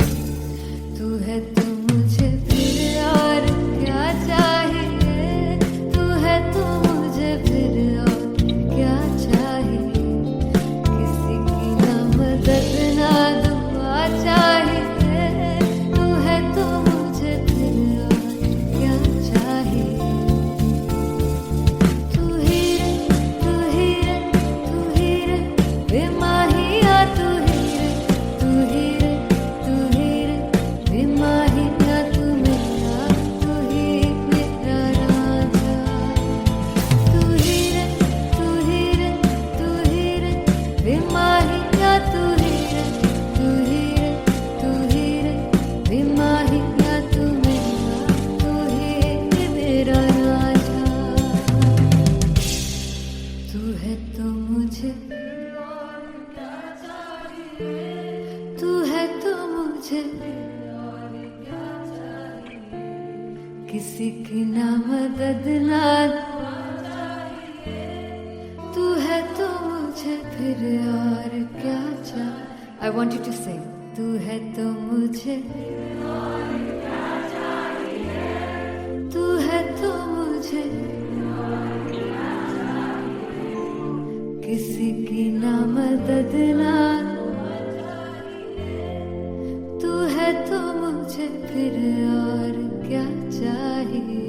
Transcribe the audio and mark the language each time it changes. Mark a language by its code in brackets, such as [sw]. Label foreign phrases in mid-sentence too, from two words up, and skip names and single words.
[hi] तू है तो मुझे फिर और क्या चाहिए, तू है तो मुझे फिर और क्या चाहिए। किसी की ना मदद ना दुआ चाहिए, तू है तो मुझे फिर और क्या चाहिए। तू ही रे तू ही रे तू ही रे बेमाहिया, तू ही रे तू ही रे तू ही रे बेमाहिया। तू मेरा तू ही मेरा राजा, तू ही रे तू ही रे तू ही रे बेमाहिया। तू ही रे तू ही रे तू ही रे बेमाहिया। तू मेरा तू ही मेरा राजा। तू है तो मुझे तू है तो मुझे किसी की ना मदद ना फिर और क्या चाह. [en] I want you to say, [hi] तू है तो मुझे, तू है तो मुझे, किसी की ना मदद ना, तू है तो मुझे फिर और क्या चाहिए.